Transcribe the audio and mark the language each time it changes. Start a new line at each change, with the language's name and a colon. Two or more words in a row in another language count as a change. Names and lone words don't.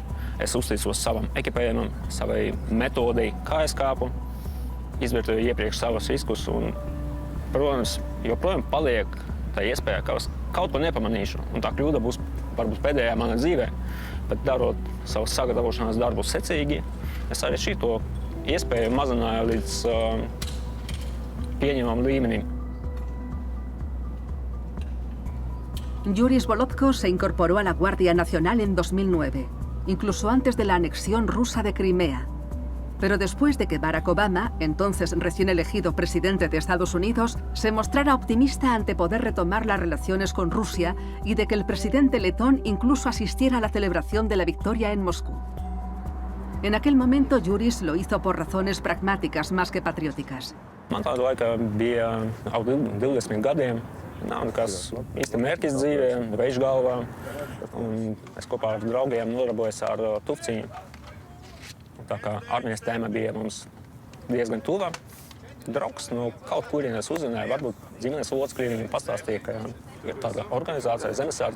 Latvian: Es uzticos savam ekipējumam, savai metodei, kā es kāpu, izvērtēju iepriekš savus riskus un, protams, joprojām paliek tā iespēja, ka es kaut ko nepamanīšu, un tā kļūda būs varbūt pēdējā mana dzīvē. Bet darot savus sagatavošanās darbus secīgi, es arī šito iespēju mazināju līdz pieņemamam līmenim.
Spanish: Yuris Volodko se incorporó a la Guardia Nacional en 2009, incluso antes de la anexión rusa de Crimea. Pero después de que Barack Obama, entonces recién elegido presidente de Estados Unidos, se mostrara optimista ante poder retomar las relaciones con Rusia y de que el presidente letón incluso asistiera a la celebración de la victoria en Moscú. En aquel momento, Yuris lo hizo por razones pragmáticas más que patrióticas.
Latvian: Man tāda laika bija ap 20 gadiem. Nav nekas īsti mērķis dzīvē, veids galvā. Es kopā ar draugiem nodarbojos ar tufciņu. Tā kā armijas tēma bija mums diezgan tuva, draugs no kaut kurienes uzzināja, varbūt ģimenes locekļi viņam pastāstīja, ka ir tāda organizācija Zemesardze.